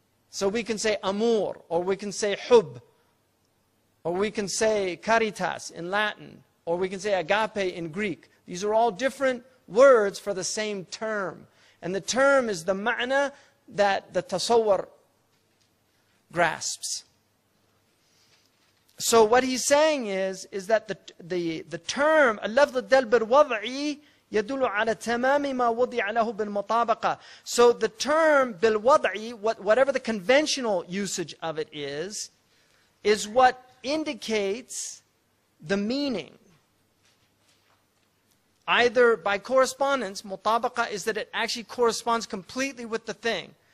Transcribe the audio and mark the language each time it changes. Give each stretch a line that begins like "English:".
English: So we can say amor, or we can say hub, or we can say caritas in Latin, or we can say agape in Greek. These are all different words for the same term. And the term is the ma'na that the tasawwur grasps. So what he's saying is that the term
Arabic: اللفظ الدال بالوضعي يدل على تمام ما وضع له بالمطابقة.
English: So the term بالوضعي, whatever the conventional usage of it is what indicates the meaning. Either by correspondence, mutabaqa is that it actually corresponds completely with the thing.